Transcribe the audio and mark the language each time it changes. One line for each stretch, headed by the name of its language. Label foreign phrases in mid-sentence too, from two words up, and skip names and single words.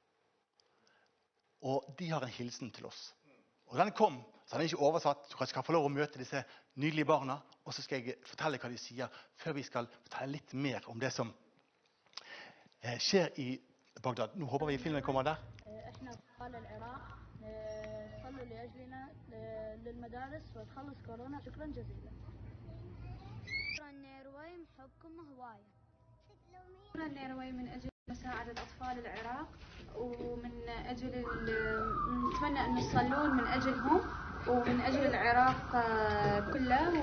Norwegian: Og de har en hilsen til oss. Og den kom, så den er ikke oversatt. Dere skal få lov å møte disse nydelige barna, og så skal jeg fortelle hva de sier, før vi skal fortelle litt mer om det som skjer i Bagdad. Nå håper vi filmen kommer der.
Arabic: صلوا لأجلنا للمدارس وتخلص كورونا شكرا جزيلا. شكرا رواي محبكم هواية. شكرا رواي من أجل مساعدة أطفال العراق ومن أجل نتمنى أن تصلون من أجلهم ومن أجل العراق كله.